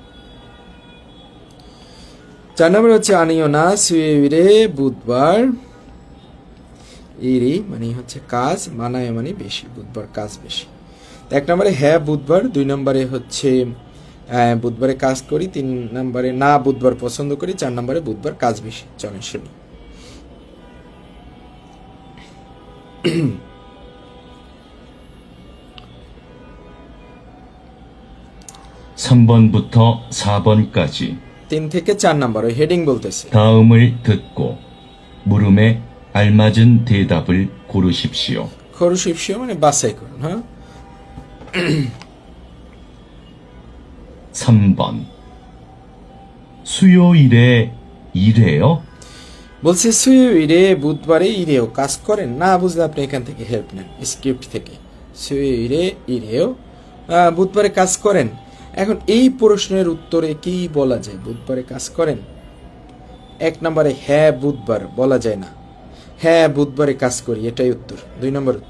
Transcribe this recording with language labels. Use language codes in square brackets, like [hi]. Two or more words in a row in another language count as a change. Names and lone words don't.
[bn] 4 নম্বরে হচ্ছে [ko] 아니요 나 수요일에 [bn] বুধবার, ইরি মানে হচ্ছে কাজ, মানায় মানে বেশি, বুধবার কাজ বেশি। 1 নম্বরে হ্যাঁ বুধবার, 2 নম্বরে হচ্ছে বুধবারে কাজ করি, 3 নম্বরে না বুধবার পছন্দ করি, 4 নম্বরে বুধবার কাজ বেশি। চলেন শুনি। [ko] 3번부터 4번까지 [bn] 3 থেকে 4 নম্বর ওই হেডিং বলতেছে। [ko] 다음을 듣고 물음에 알맞은 대답을 고르십시오. [bn] খরুশিপসিও মানে বাছাই করুন। হ্যাঁ [ko] 3번 수요일에 일해요? [bn] বলছে সুইরে বুধবারে ইরেও কাজ করেন, না বুঝলে আপনি এখান থেকে হেল্প নেন স্ক্রিপ্ট থেকে। [ko] 수요일에 일해요 [bn] বুধবারে কাজ করেন। এখন এই প্রশ্নের উত্তরে কি বলা যায়? বুধবারে কাজ করেন। 1 নম্বরে হ্যাঁ বুধবার বলা যায় না, হ্যাঁ বুধবারে কাজ করি এটাই উত্তর, 2 নম্বর উত্তর।